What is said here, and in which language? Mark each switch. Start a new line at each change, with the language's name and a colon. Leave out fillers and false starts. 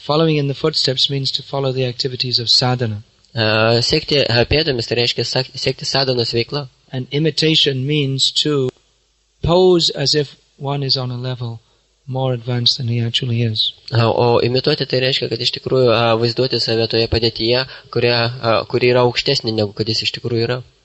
English: Following in the footsteps means to follow the activities of sadhana.
Lithuanian: Sekti pėdomis tai reiškia sekti sadhanos veiklą.
English: And imitation means to pose as if one is on a level more advanced than he actually is.
Lithuanian: O imituoti tai reiškia, kad iš tikrųjų vaizduoti save toje padėtyje, kuri yra aukštesnė negu kad jis iš tikrųjų yra.